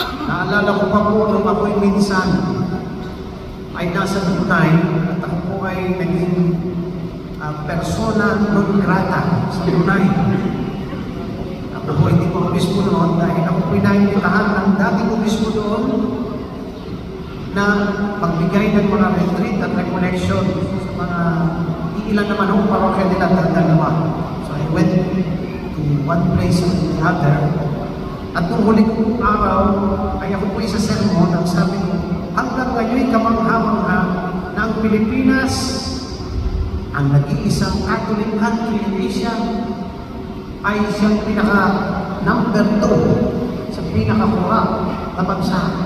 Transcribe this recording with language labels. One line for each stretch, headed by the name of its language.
Filipino: Naalala ko pa po nung ako'y minsan ay nasa Brunei at ako po ay naging persona non grata sa Brunei. Ako po hindi ko obispo noon dahil ako pinahimitahan ng dating obispo doon na magbigay ng mga retreat at recollection sa mga ilan naman ang parokya nila dalawa.
English: So I went to one place or the other.
Filipino: At nung huli kong araw ay ako po isa sermon ang sabi ko, hanggang ngayon kamangha-mangha na ang Pilipinas ang nag-iisang
English: Catholic country in Asia
Filipino: ay siyang pinaka number 2 sa pinaka-kurap na bansa.